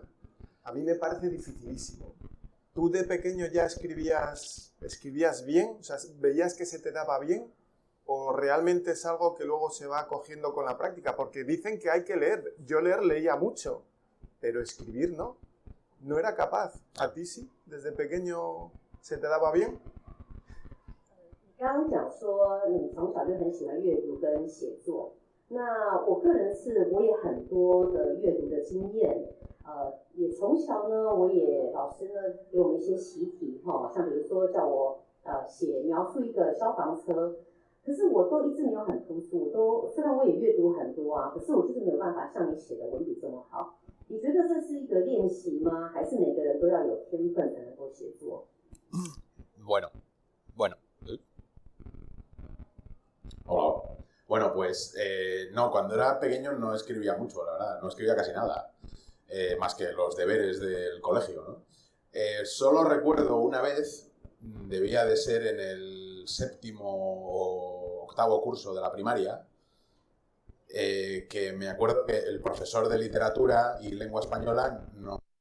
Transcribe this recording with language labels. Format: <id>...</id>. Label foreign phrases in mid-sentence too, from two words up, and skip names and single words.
<es>A mí me parece dificilísimo. ¿Tú de pequeño ya escribías bien? O sea, ¿veías que se te daba bien? ¿O realmente es algo que luego se va cogiendo con la práctica? Porque dicen que hay que leer. Yo leía mucho, pero escribir no. No era capaz. ¿A ti sí? ¿Desde pequeño se te daba bien?</es> <zh>你刚刚讲说你从小就很喜欢阅读跟写作，那我个人我也很多的阅读的经验。也从小呢，老师呢给我们一些习题像比如说叫我描述一个消防车，可是我都一直没有很突出，虽然我也阅读很多啊，可是我就是没有办法像你写的文笔这么好。你觉得这是一个练习吗？还是每个人都要有天分才能够写作？</zh> <es>Bueno. Hola. Bueno, pues no, cuando era pequeño no escribía mucho, la verdad, no escribía casi nada. Más que los deberes del colegio, ¿no? Solo recuerdo una vez, debía de ser en el 7º o 8º curso de la primaria, que me acuerdo que el profesor de literatura y lengua española no.</es>